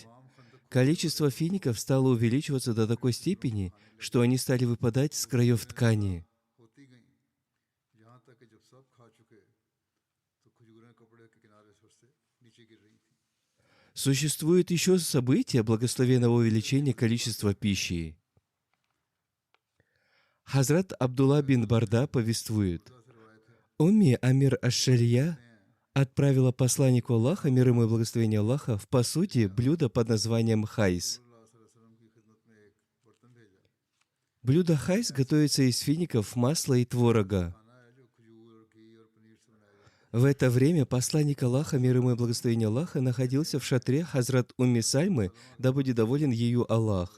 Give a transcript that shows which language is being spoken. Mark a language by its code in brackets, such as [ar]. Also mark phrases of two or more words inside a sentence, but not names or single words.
[ru] Количество фиников стало увеличиваться до такой степени, что они стали выпадать с краев ткани. Существует еще событие благословенного увеличения количества пищи. Хазрат Абдулла бин Барда повествует: «Умми Амир аш-Шария отправила посланнику Аллаха, мир ему и благословение Аллаха, в посуде блюдо под названием хайс. Блюдо хайс готовится из фиников, масла и творога. В это время посланник Аллаха, мир ему и благословение Аллаха, находился в шатре Хазрат Умми Сальмы, да будет доволен ею Аллах.